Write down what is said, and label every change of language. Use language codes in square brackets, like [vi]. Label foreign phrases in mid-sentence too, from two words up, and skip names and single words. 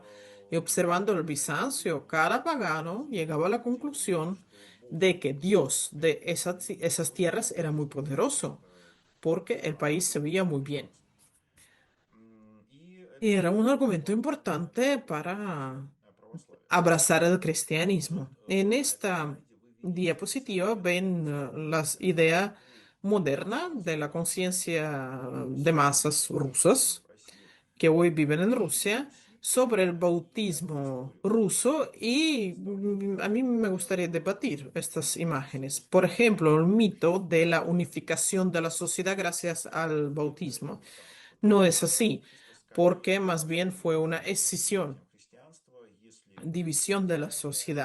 [es] Y observando el Bizancio, cada pagano llegaba a la conclusión de que Dios de esas tierras era muy poderoso, porque el país se veía muy bien. [ru] И [es] Y [ru] это [es] era un argumento [ru] было [es] importante para [ru] православие. [es] abrazar el [ru] И вот [es] cristianismo. En [ru] на этом [es] esta [ru] слайде вы видите [es] diapositiva ven las ideas [ru] такую [es] modernas de la [ru] иллюстрацию [es] conciencia de [ru] событий, [es] masas [ru] происходящих [es] rusas [ru] в России. [es] que hoy viven en [ru] И [es] Rusia [ru] здесь [es] sobre el [ru] две [es] bautismo [ru] истории. [es] ruso y a mí me gustaría debatir estas imágenes. Por ejemplo, el mito de la unificación de la sociedad gracias al bautismo. No es así, porque más bien fue una escisión, división de la sociedad.